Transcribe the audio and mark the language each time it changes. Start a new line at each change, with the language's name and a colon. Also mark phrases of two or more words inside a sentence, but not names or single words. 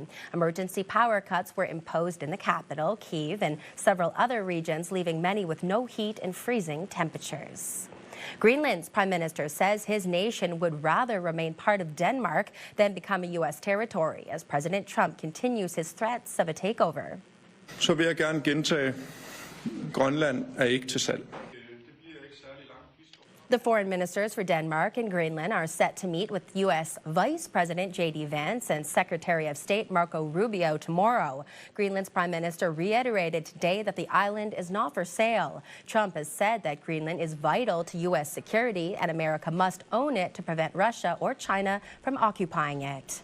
English: Emergency power cuts were imposed in the capital, Kyiv, and several other regions, leaving many with no heat and freezing temperatures. Greenland's prime minister says his nation would rather remain part of Denmark than become a U.S. territory as President Trump continues his threats of a takeover.
Danish: Så vil jeg gerne gentage, Grønland ikke til salg.
English: The foreign ministers for Denmark and Greenland are set to meet with U.S. Vice President J.D. Vance and Secretary of State Marco Rubio tomorrow. Greenland's prime minister reiterated today that the island is not for sale. Trump has said that Greenland is vital to U.S. security and America must own it to prevent Russia or China from occupying it.